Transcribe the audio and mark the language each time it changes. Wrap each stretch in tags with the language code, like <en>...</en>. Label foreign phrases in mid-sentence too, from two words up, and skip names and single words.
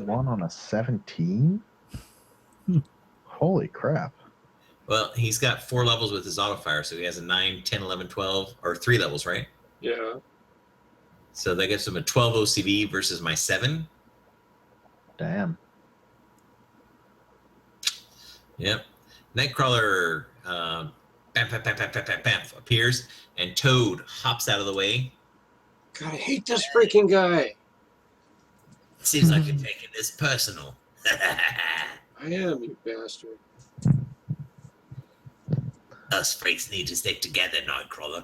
<en>1 on a 17? Holy crap. Well, he's got 4 levels with his auto fire, so he has a 9, 10, 11, 12, or 3 levels, right? Yeah. So that gives him a 12 OCV versus my 7. Damn. Yep. Nightcrawler bam, bam, bam, bam, bam, bam, bam, appears, and Toad hops out of the way. God, I hate this freaking guy. Seems like you're taking this personal. I am, you bastard. Us freaks need to stick together, Nightcrawler.</en>